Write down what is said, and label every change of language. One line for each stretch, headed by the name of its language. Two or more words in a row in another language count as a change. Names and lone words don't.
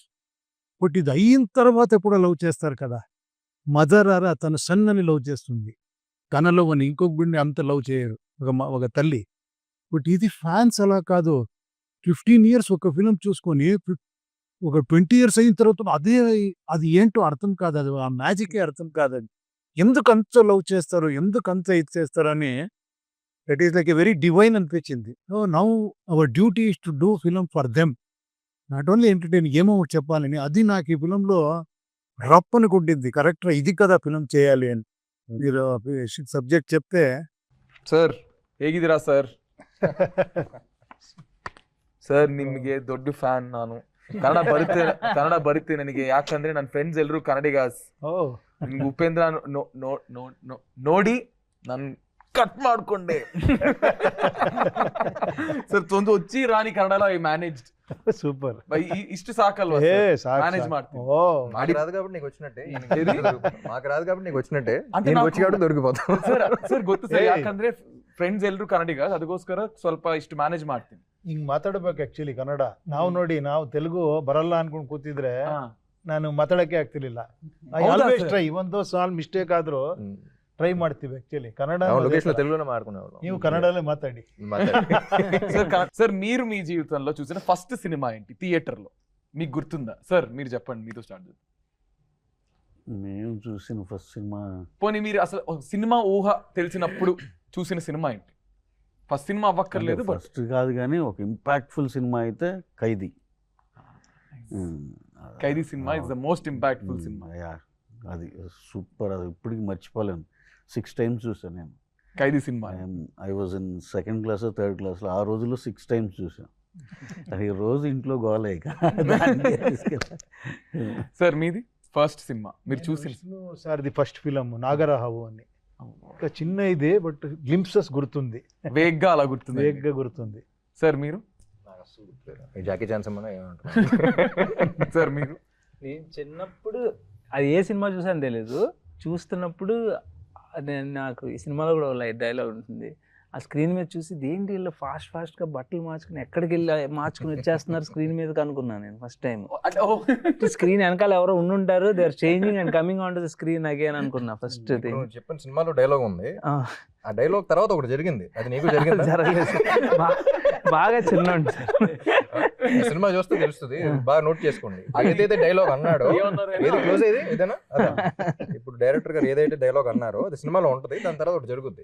Telugu: బట్ ఇది అయిన తర్వాత ఎప్పుడో లవ్ చేస్తారు కదా, మదర్ ఆరా తన సన్ అని లవ్ చేస్తుంది, తనలో అని ఇంకొక బిడ్డని అంత లవ్ చేయరు ఒక తల్లి. బట్ ఇది ఫ్యాన్స్ అలా కాదు, 15 years ఒక ఫిలిం చూసుకొని ఒక 20 years అయిన తర్వాత అది ఏంటో అర్థం కాదు, అది ఆ మ్యాజికే అర్థం కాదు. ఎందుకు అంత లవ్ చేస్తారు, ఎందుకు అంత ఇది చేస్తారు అని
English: that is like a very divine
Telugu: అనిపించింది.
English: so now our duty is to do film for them, not only entertain,
Telugu: ఏమో ఒకటి చెప్పాలని. అది నాకు ఈ ఫిలంలో రప్పని కొట్టింది, కరెక్ట్గా ఇది కదా ఫిలిం చేయాలి అని. మీరు సబ్జెక్ట్ చెప్తే
Kannada: సార్ ಹೇಗಿದ್ದೀರಾ సార్? ಸರ್ ನಿಮಗೆ ದೊಡ್ಡ ಫ್ಯಾನ್ ನಾನು. ಕನ್ನಡ ಬರುತ್ತೆ ನನಗೆ, ಯಾಕಂದ್ರೆ ನನ್ನ ಫ್ರೆಂಡ್ಸ್ ಎಲ್ಲರೂ ಕನ್ನಡಿಗಾಸ್. ನಿಮ್ಗೆ ಉಪೇಂದ್ರ ನೋಡಿ ನಾನು ಕಟ್ ಮಾಡ್ಕೊಂಡೆ. ಸರ್ ಒಂದು
Telugu: వచ్చి రాని కన్నడలో
English: I managed.
Telugu: సూపర్.
Kannada: ఇಷ್ಟು ಸಾಕಲ್ವಾ ಮ್ಯಾನೇಜ್ ಮಾಡ್ತೀನಿ.
Telugu: మాకు రాదు కాబట్టి నీకు వచ్చినట్టే, మాకు రాదు కాబట్టి నీకు వచ్చినట్టే, నేను వచ్చి కాబట్టి ದೊರಕಿపోతాం.
Kannada: ಸರ್ ಗೊತ್ತು ಸರ್, ಯಾಕಂದ್ರೆ ಫ್ರೆಂಡ್ಸ್ ಎಲ್ಲರೂ ಕನ್ನಡಿಗ, ಅದಕ್ಕೋಸ್ಕರ ಸ್ವಲ್ಪ ಇಷ್ಟು ಮ್ಯಾನೇಜ್ ಮಾಡ್ತೀನಿ. ಹಿಂಗ್ ಮಾತಾಡ್ಬೇಕು ಆಕ್ಚುಲಿ ಕನ್ನಡ. ನಾವು ನೋಡಿ, ನಾವು ತೆಲುಗು ಬರಲ್ಲ ಅನ್ಕೊಂಡ್ ಕೂತಿದ್ರೆ ನಾನು ಮಾತಾಡಕ್ಕೆ ಆಗ್ತಿರ್ಲಿಲ್ಲ.
English: I always try,
Kannada: ಒಂದು ಸಾಲ್ ಮಿಸ್ಟೇಕ್ ಆದ್ರೂ ಟ್ರೈ ಮಾಡ್ತೀವಿ ಆಕ್ಚುಲಿ. ಕನ್ನಡ
Telugu: లొకేషన్ తెలుగులోనే మాట్లాడుకునేవాళ్ళం. ನೀವು కన్నడలో మాట్లాడి. సార్ మీరు మీ జీవితంలో చూసిన ఫస్ట్ సినిమా ఏంటి థియేటర్ లో, మీకు గుర్తుందా? సార్ మీరు చెప్పండి, మీతో స్టార్ట్ చేద్దాం. మేము చూసిన ఫస్ట్ సినిమా, పోనీ మీరు అసలు సినిమా ఊహ తెలిసినప్పుడు చూసిన సినిమా ఏంటి? ఫస్ట్ సినిమా అవ్వక్కర్లేదు, ఫస్ట్ కాదు కానీ ఒక ఇంపాక్ట్ఫుల్ సినిమా అయితే ఖైదీ.
English: Khaidi cinema is the most impactful cinema.
Telugu: అది సూపర్, అది ఇప్పటికి మర్చిపోలేను. 6 times చూసాను నేను ఖైదీ సినిమా.
English: I was in 2nd class, 3rd class.
Telugu: ఆ రోజుల్లో 6 times చూసాను. అది రోజు ఇంట్లో గోలే. సార్ మీది ఫస్ట్ సినిమా మీరు చూసిన? సార్ది ఫస్ట్ ఫిలం నాగరహావు అని. ఒక చిన్న ఇదే
English: but glimpses
Telugu: గుర్తుంది, వేగ్గా అలా గుర్తుంది, వేగ్గా గుర్తుంది. సార్ మీరు? జాకీ చాన్ సినిమా. సార్ మీరు? నేను చిన్నప్పుడు అది ఏ సినిమా చూసాను తెలియదు, చూస్తున్నప్పుడు నాకు ఈ సినిమాలో కూడా లైట్ డైలాగ్ ఉంటుంది. ఆ స్క్రీన్ మీద చూసి దేంటి వీళ్ళు ఫాస్ట్గా బట్టలు మార్చుకుని ఎక్కడికి వెళ్ళి మార్చుకుని వచ్చేస్తున్నారు స్క్రీన్ మీద అనుకున్నాను నేను
English: first time.
Telugu: స్క్రీన్ వెనకాల ఎవరో ఉండుంటారు,
English: they are changing and coming on to the screen again అనుకున్నా first thing.
Telugu: చెప్పిన సినిమాలో డైలాగ్ ఉంది, ఆ డైలాగ్ తర్వాత ఒకటి జరిగింది, అది నీకు జరిగింది? జరగలేదు, బాగా చిన్న సినిమా చూస్తే తెలుస్తుంది, బాగా నోట్ చేసుకోండి. ఏదైతే డైలాగ్ అన్నాడో, ఏది క్లోజ్ అయ్యేది ఏదైనా, ఇప్పుడు డైరెక్టర్ గారు ఏదైతే డైలాగ్ అన్నారో అది సినిమాలో ఉంటది, దాని తర్వాత ఒకటి జరుగుద్ది.